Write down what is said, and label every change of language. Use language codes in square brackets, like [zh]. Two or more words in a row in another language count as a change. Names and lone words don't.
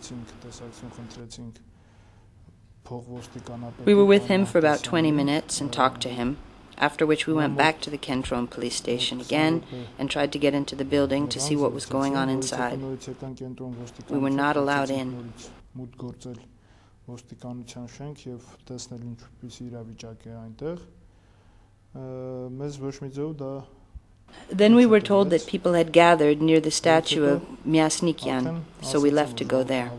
[en] We were with him for about 20 minutes and talked to him, after which we went back to the Kentron police station again and tried to get into the building to see what was going on inside. We were not allowed in. [hy] Ոստիկանության շենք եւ տեսնել ինչպիսի իրավիճակ է այնտեղ մեզ ոչ մի ձև դա [en] Then we were told that people had gathered near the statue of Myasnikyan, so we left to go there.